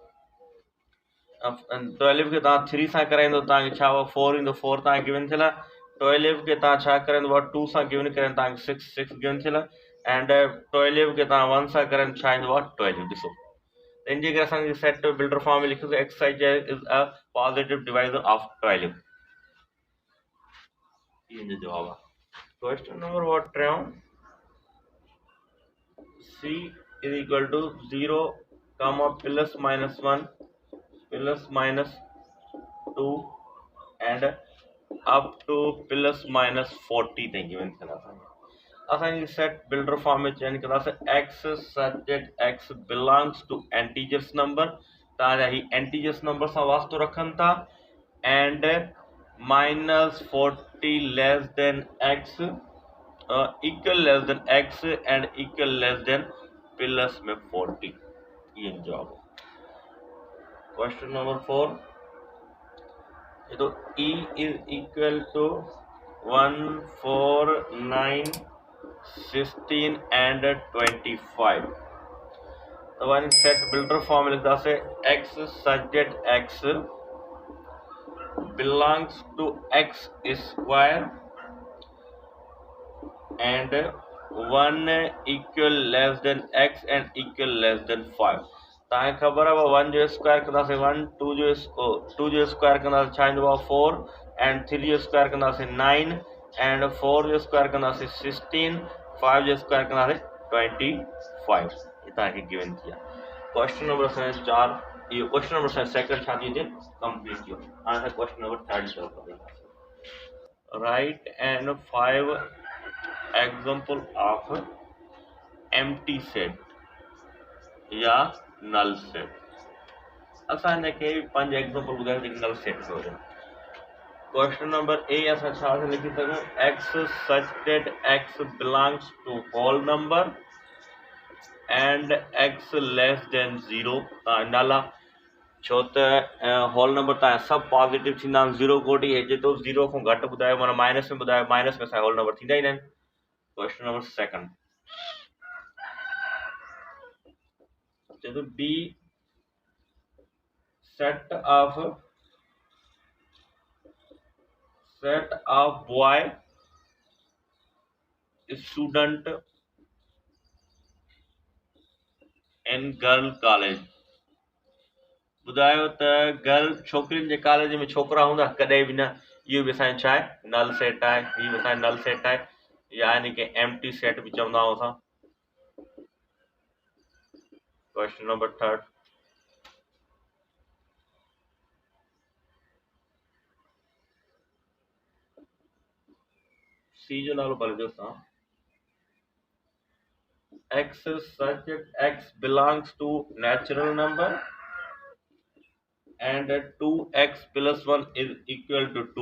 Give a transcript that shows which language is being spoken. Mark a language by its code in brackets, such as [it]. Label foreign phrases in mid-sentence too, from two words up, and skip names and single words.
[sd] 12 खे तव्हां 3 सां कराईंदो तव्हांखे छा 4 ईंदो 4 तव्हांखे गिवन थियल आहे 12 खे तव्हां छा कराईंदो 2 सां गिवन कराईंदो तव्हांखे 6 गिवन थियल आहे एंड 12 खे तव्हां 1 सां कराईंदो छा ईंदो 12 ॾिसो इन जे करे असांखे [en] set builder form [sd] में लिखियो [en] exercise is a positive divisor of 12 [sd] इन जो जवाब आहे [en] question number what trio c is equal to 0 comma plus minus 1 plus minus 2 and up to plus minus 40 [sd] ताईं गिवन थियल असांजी [en] set builder form [sd] में चेंज कंदासीं [en] x such that x belongs to integers number [sd] तव्हांजा ही [en] integers number [sd] सां वास्तो रखनि था [en] and -40 less than x equal less than x and equal less than plus [sd] में 40 ये जवाब [en] question number 4 तो e is equal to 1 4 9 16 and 25 तो one set builder form [sd] लिखता से [en] x such that x belongs to x square and 1 equal less than x and equal less than 5 [sd] तव्हांखे ख़बर आहे 1 जो स्क्वायर कंदासीं 1 2 जो स्क्वायर कंदासीं छा ईंदो आहे 4 एंड 3 जो स्क्वायर कंदासीं 9 एंड 4 जो स्क्वायर कंदासीं 16 5 जो स्क्वायर कंदासीं 25 ये तव्हांखे गिवन थी आहे [en] question number [sd] असांजो 4 इहो [en] question number [sd] असांजो सेकंड छा थी कंप्लीट थियो हाणे [en] question number 3 [sd] जी तरफ़ वधंदासीं [en] right and 5 example of empty set [sd] या [en] null set. [sd] असां हिनखे 5 एग्जांपल ॿुधायूं जेके [en] null set [sd] में हुजनि। [en] question number a [sd] असां छा था लिखी सघूं, [en] x such that x belongs to whole number and x less than 0 [sd] नल आहे, छो त [en] whole number [sd] तव्हां सभु पॉजिटिव थींदा आहिनि, 0 कोटी हेजे तो 0 खां घटि ॿुधायो माना माइनस में ॿुधायो, माइनस में असांजा [en] whole number [sd] थींदा ई न आहिनि। [en] question number second [sd] चए थो बी [en] set of boy student in girl college। [sd] ॿुधायो त गर्ल छोकिरियुनि जे कॉलेज में छोकिरा हूंदा कॾहिं बि न, इहो बि असांजो छा आहे [en] null set [sd] आहे, हीअ बि असांजो [en] null set [sd] आहे, या यानी कि [en] empty set [sd] बि चवंदा आहियूं असां। [en] question number third c [sd] जो नालो पढ़जो असां, [en] x such that x belongs to natural number and 2x plus 1 is equal to 2।